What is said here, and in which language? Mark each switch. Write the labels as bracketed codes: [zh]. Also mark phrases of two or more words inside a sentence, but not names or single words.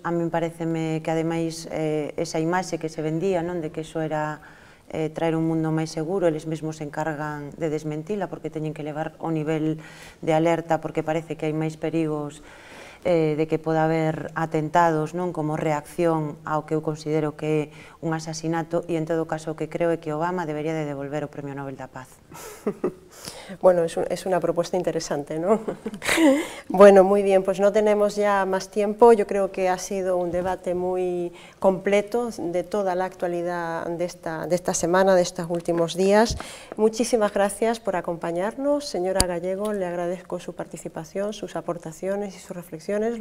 [gl] A min pareceme que ademais esa imaxe que se vendía non de que iso era traer un mundo máis seguro, eles mesmos se encargan de desmentila porque teñen que levar o nivel de alerta porque parece que hai máis perigos de que poda haber atentados non como reacción ao que eu considero que é un asasinato e en todo caso o que creo é que Obama debería de devolver o Premio Nobel da Paz. [es] Bueno, es una propuesta interesante, ¿no? Bueno, muy bien, pues no tenemos ya más tiempo. Yo creo que ha sido un debate muy completo de toda la actualidad de esta semana, de estos últimos días. Muchísimas gracias por acompañarnos. Señora Gallego, le agradezco su participación, sus aportaciones y sus reflexiones.